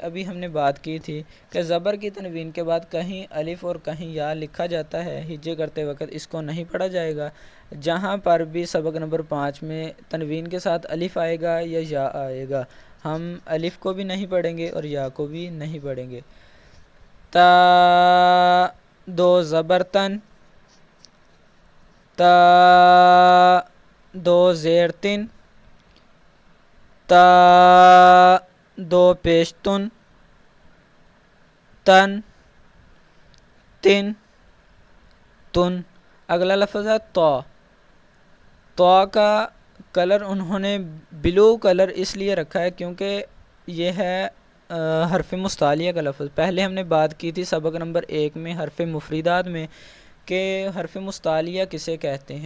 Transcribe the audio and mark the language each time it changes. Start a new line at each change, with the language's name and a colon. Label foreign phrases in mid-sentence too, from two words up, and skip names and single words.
Urdu: ابھی ہم نے بات کی تھی کہ زبر کی تنوین کے بعد کہیں الف اور کہیں یا لکھا جاتا ہے، ہجے کرتے وقت اس کو نہیں پڑھا جائے گا۔ جہاں پر بھی سبق نمبر 5 میں تنوین کے ساتھ الف آئے گا یا یا آئے گا، ہم الف کو بھی نہیں پڑھیں گے اور یا کو بھی نہیں پڑھیں گے۔ تا دو زبر تن، تا دو زیر تن، تا دو پیش تن، تن تن تن۔ اگلا لفظ ہے تو۔ تو کا کلر انہوں نے
English: blue color
Urdu: اس لیے رکھا ہے کیونکہ یہ ہے حرف مستعلیہ کا لفظ۔ پہلے ہم نے بات کی تھی سبق نمبر 1 میں حرف مفردات میں کہ حرف مستعلیہ کسے کہتے ہیں۔